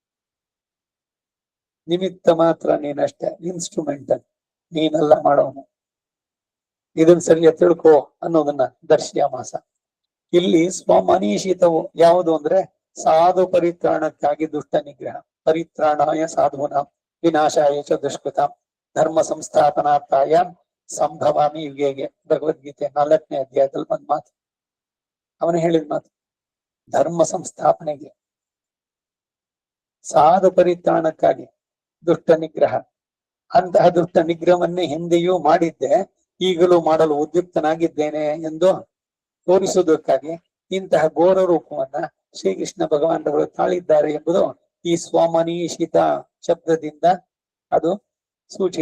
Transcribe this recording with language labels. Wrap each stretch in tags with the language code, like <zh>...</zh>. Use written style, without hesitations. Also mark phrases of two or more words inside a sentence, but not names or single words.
<kn>ನಿಮಿತ್ತ ಮಾತ್ರ ನೀನಷ್ಟೇ, ಇನ್ಸ್ಟ್ರೂಮೆಂಟಲ್, ನೀನೆಲ್ಲ ಮಾಡೋನು. ಇದನ್ನ ಸರಿಯಾಗಿ ತಿಳ್ಕೋ ಅನ್ನೋದನ್ನ ದರ್ಶಯಾಮಾಸ. ಇಲ್ಲಿ ಸ್ವಮನೀಷಿತವು ಯಾವುದು ಅಂದ್ರೆ ಸಾಧು ಪರಿತ್ರಾಣಕ್ಕಾಗಿ ದುಷ್ಟ ನಿಗ್ರಹ,</kn> <sa>ಪರಿತ್ರಾಣಾಯ ಸಾಧುನ ವಿನಾಶಾಯ ಚ ದುಷ್ಕೃತ ಧರ್ಮ ಸಂಸ್ಥಾಪನಾರ್ಥಾಯ ಸಂಭವಾಮಿ ಯುಗೇಗೆ.</sa> <kn>ಭಗವದ್ಗೀತೆ 4ನೇ ಅಧ್ಯಾಯದಲ್ಲಿ ಬಂದ್ ಮಾತು, ಅವನು ಹೇಳಿದ ಮಾತು. ಧರ್ಮ ಸಂಸ್ಥಾಪನೆಗೆ, ಸಾಧು ಪರಿತ್ರಾಣಕ್ಕಾಗಿ ದುಷ್ಟ ನಿಗ್ರಹ. ಅಂತಹ ದುಷ್ಟ ನಿಗ್ರಹವನ್ನೇ ಹಿಂದೆಯೂ ಮಾಡಿದ್ದೆ, ಈಗಲೂ ಮಾಡಲು ಉದ್ಯುಕ್ತನಾಗಿದ್ದೇನೆ ಎಂದು ತೋರಿಸುವುದಕ್ಕಾಗಿ ಇಂತಹ ಘೋರ ರೂಪವನ್ನ ಶ್ರೀಕೃಷ್ಣ ಭಗವಾನರು ತಾಳಿದ್ದಾರೆ ಎಂಬುದು ಈ ಸ್ವಮನೀಷಿತ ಶಬ್ದದಿಂದ ಅದು ಸೂಚಿತ.</kn>